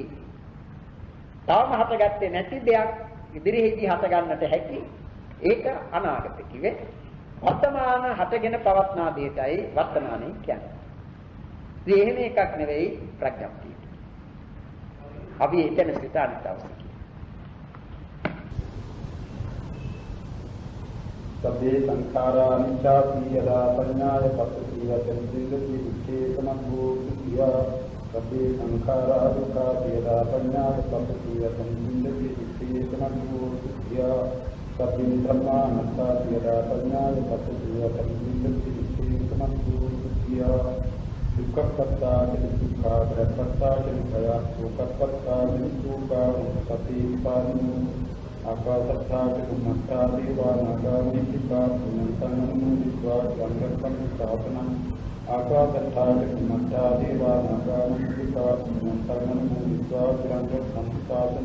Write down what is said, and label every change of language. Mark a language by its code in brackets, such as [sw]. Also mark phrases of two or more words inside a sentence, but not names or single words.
[si] තාම හටගත්තේ නැති දෙයක් ඉදිරියේදී හට ගන්නට හැකි. ඒක අනාගත කිව්වේ. වර්තමාන හටගෙන පවත්නා දෙයටයි වර්තමානයි කියන්නේ. ඉතින් එහෙම එකක් නෙවෙයි ප්‍රඥප්තිය. අපි එතන සිතාන තවසකි. [pi] සබ්බේ සංඛාරා අනිච්චාති යදා පඤ්ඤාය පස්සති යතං සිද්ධි විච්ඡේතමෝ කියා. සබ්බේ සංඛාරා දුක්ඛා යදා පඤ්ඤාය පස්සති යතං සිද්ධි විච්ඡේතමෝ කියා. සබ්බේ ධම්මා අනාත්තා යදා පඤ්ඤාය පස්සති යතං සිද්ධි විච්ඡේතමෝ කියා. දුක්ඛපත්තා දුක්ඛා ප්‍රපත්තා දුක්ඛය සෝකපත්තා දුක්ඛා සති පාරිමු. ආකාශත්ථාච කුම්මත්ථා දේවා නාගාමිතිකා පුඤ්ඤන්තං විද්වා සංගතං සාසනං. ආකාශත්ථාච කුම්මත්ථා දේවා නාගාමිතිකා පුඤ්ඤන්තං විද්වා සංගතං සාසනං.